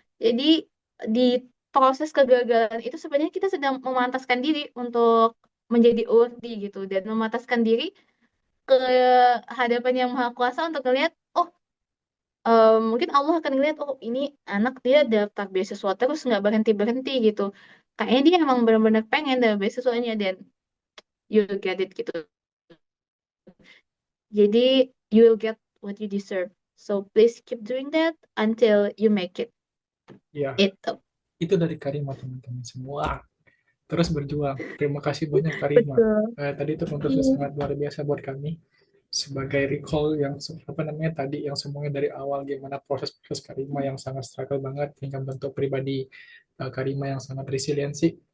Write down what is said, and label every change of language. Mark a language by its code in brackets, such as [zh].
[id] Jadi di proses kegagalan itu sebenarnya kita sedang memantaskan diri untuk menjadi worthy gitu dan memantaskan diri ke hadapan yang maha kuasa untuk melihat, oh mungkin Allah akan ngeliat, oh ini anak dia daftar beasiswa terus nggak berhenti berhenti gitu. Kayaknya dia emang benar-benar pengen dapet beasiswanya dan [en] you get it [id] gitu. [en] Jadi, you will get what you deserve. So, please keep doing that until you make it. [id] Ya, Itu. itu dari Kak Rima teman-teman semua. Terus berjuang. Terima kasih banyak Kak Rima. Betul. Tadi itu penutusnya Iya. sangat luar biasa buat kami sebagai recall yang apa namanya tadi yang semuanya dari awal gimana proses-proses Karima yang sangat struggle banget hingga bentuk pribadi Karima yang sangat resiliensi.